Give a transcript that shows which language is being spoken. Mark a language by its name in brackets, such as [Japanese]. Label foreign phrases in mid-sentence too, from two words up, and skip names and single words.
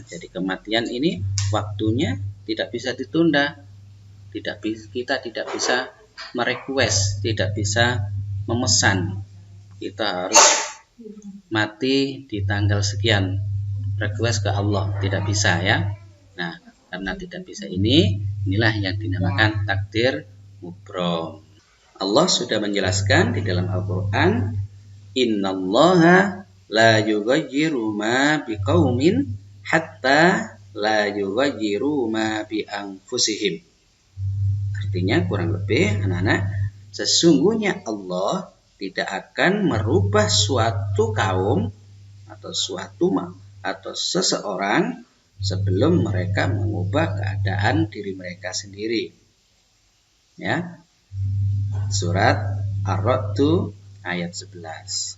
[Indonesian] Jadi kematian ini waktunya tidak bisa ditunda, kita tidak bisa merequest, tidak bisa memesan kita harus mati di tanggal sekian, request ke Allah, tidak bisa, ya. Nah, karena tidak bisa inilah yang dinamakan takdir mubrom. Allah sudah menjelaskan di dalam Al-Quran, [Arabic] إن الله لا يغير ما بقوم حتى لا يغير ما بأنفسهم. [Indonesian] Artinya kurang lebih anak-anak, sesungguhnya Allah tidak akan merubah suatu kaum atau atau seseorang sebelum mereka mengubah keadaan diri mereka sendiri. Ya. Surat Ar-Ra'd ayat 11.